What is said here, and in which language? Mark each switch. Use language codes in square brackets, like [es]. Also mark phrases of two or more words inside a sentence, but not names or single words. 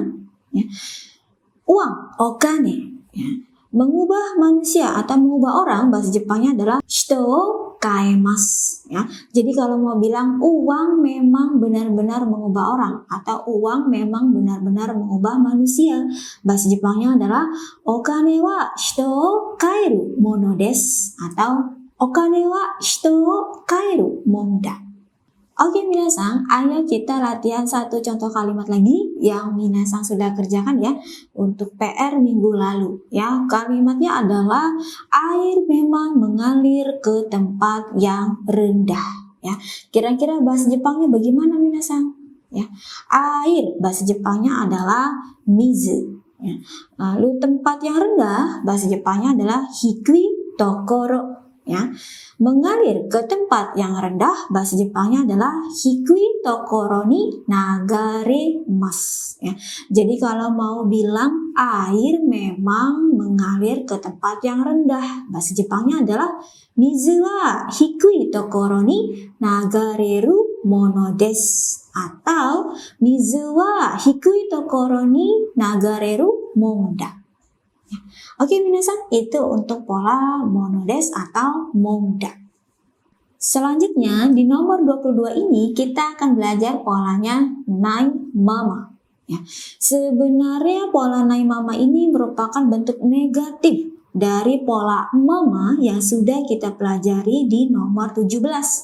[id] Ya. Uang, okane, ya. Mengubah manusia atau mengubah orang bahasa Jepangnya adalah [ja] 人を変えます. [id] Ya. Jadi kalau mau bilang uang memang benar-benar mengubah orang atau uang memang benar-benar mengubah manusia, bahasa Jepangnya adalah [ja] お金は人を変えるものです [id] atau [ja] お金は人を変えるもんだ. [id] Oke minasan, ayo kita latihan satu contoh kalimat lagi yang minasan sudah kerjakan ya untuk PR minggu lalu. Ya, kalimatnya adalah air memang mengalir ke tempat yang rendah. Ya, kira-kira bahasa Jepangnya bagaimana minasan? Ya, air bahasa Jepangnya adalah mizu. Ya. Lalu tempat yang rendah bahasa Jepangnya adalah [ja] 低い所. [id] Ya, mengalir ke tempat yang rendah bahasa Jepangnya adalah [ja] 低い所に流れます. [id] Ya. Jadi kalau mau bilang air memang mengalir ke tempat yang rendah, bahasa Jepangnya adalah [ja] 水は低い所に流れるものです [id] atau [ja] 水は低い所に流れるもんだ. [id] Oke minasan, itu untuk pola monodes atau monda. Selanjutnya di nomor 22 ini kita akan belajar polanya [ja] ないまま. [id] Ya. Sebenarnya pola [ja] ないまま [id] ini merupakan bentuk negatif dari pola mama yang sudah kita pelajari di nomor 17.